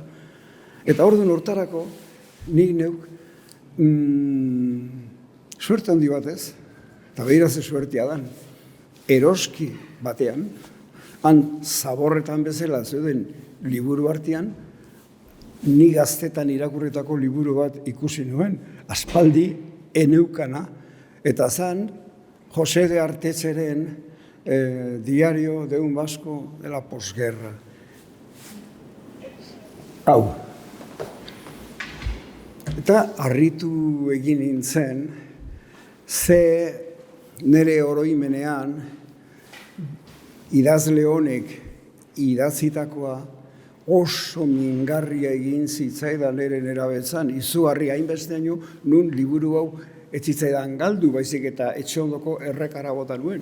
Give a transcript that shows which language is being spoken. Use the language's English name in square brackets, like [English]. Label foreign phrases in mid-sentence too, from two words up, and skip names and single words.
[Basque] Eta orduan hortarako, nik neuk, suerte handi batez, eta behira ze suertia dan, eroski batean, han zaborretan bezala zeuden liburu artean, ni gaztetan irakurritako liburu bat ikusi nuen, aspaldi eneukana, eta zan Jose de Artetzeren Diario de un Vasco de la posguerra. Hau. Eta harritu egin nintzen, ze nire oroimenean idazle honek idatzitakoa oso mingarria egin zitzaidan eren erabetzan, izugarri hainbesteaino nun liburu hau ez zitzaidan galdu, baizik eta etxe ondoko errekara bota nuen.